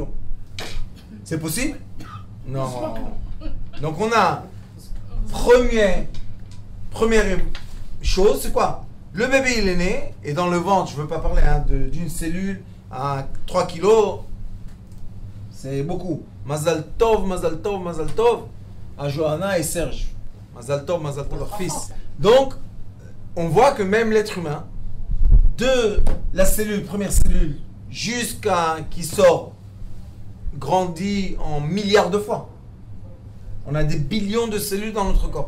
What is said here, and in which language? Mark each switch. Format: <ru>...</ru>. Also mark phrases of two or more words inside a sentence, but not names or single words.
<fr>C'est possible? Non. Donc on a première chose, c'est quoi? Le bébé il est né, et dans le ventre, je ne veux pas parler d'une cellule à 3 kg, c'est beaucoup.</fr> <he>מזל טוב, מזל טוב, מזל טוב,</he> <fr>à Johanna et Serge.</fr> <he>מזל טוב,</he> <fr>leur fils. Donc, on voit que même l'être humain, de la cellule, première cellule, jusqu'à qui sort, grandit en milliards de fois. On a des billions de cellules dans notre corps.</fr>